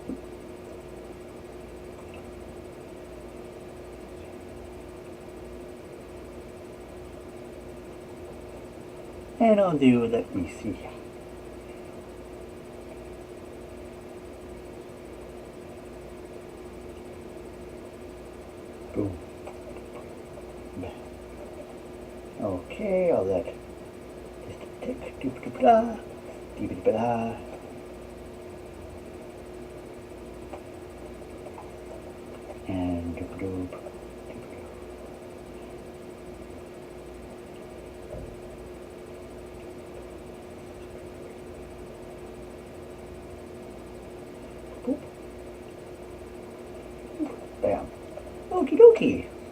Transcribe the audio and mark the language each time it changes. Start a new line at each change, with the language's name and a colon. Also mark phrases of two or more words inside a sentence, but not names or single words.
English: And I'll do, let me see. Boom. Okay, all that. Just a tick, doop-doop-da, doop-doop-da. And doop-doop. Boop. Bam. Okie dokie.